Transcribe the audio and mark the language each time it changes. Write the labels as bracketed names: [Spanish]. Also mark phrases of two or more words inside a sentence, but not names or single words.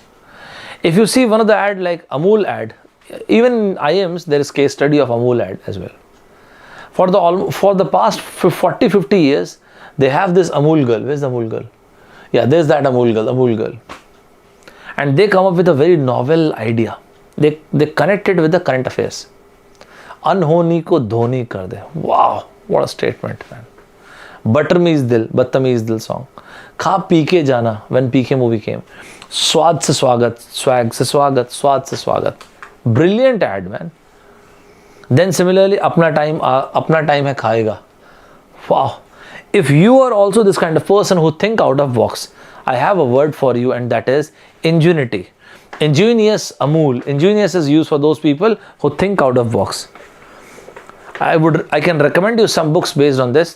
[English] If you see one of the ad like Amul ad, even in IIMs, there is case study of Amul ad as well. For the past 40-50 years, they have this Amul girl. Where's the Amul girl? Yeah, there's that Amul girl. And they come up with a very novel idea. They connect it with the current affairs. [Hindi] अनहोनी को धोनी कर दे. [English] Wow, what a statement, man. Buttermeez Dil, Badtameez Dil song. [Hindi] खा पी के जाना, [English] when PK movie came. [Hindi] स्वाद से स्वागत, स्वैग से स्वागत, स्वाद से स्वागत. [English] Brilliant ad, man. Then similarly, [Hindi] अपना टाइम है खायेगा. [English] Wow. If you are also this kind of person who think out of box, I have a word for you, and that is ingenuity. Ingenious Amul. Ingenious is used for those people who think out of box. I can recommend you some books based on this.